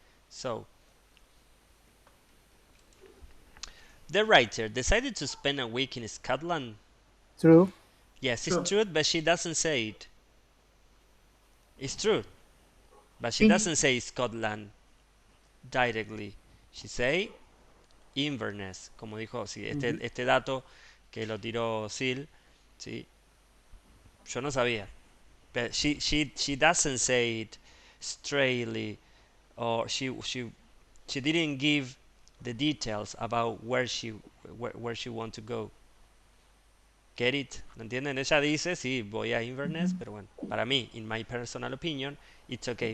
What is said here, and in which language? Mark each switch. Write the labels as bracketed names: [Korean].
[English] So, the writer decided to spend a week in Scotland. True. Yes, it's True. true, but she doesn't say it. It's true, but she [Spanish] Sí. [English] doesn't say Scotland directly. She say Inverness, [Spanish] como dijo, sí, Ujú. este dato que lo tiró Sil, sí, yo no sabía. [English] But she doesn't say it straightly, or she didn't give the details about where she want to go. Get it? [Spanish] ¿Lo entienden? Ella dice, sí, voy a Inverness, pero bueno, para mí, [English] in my personal opinion, it's okay.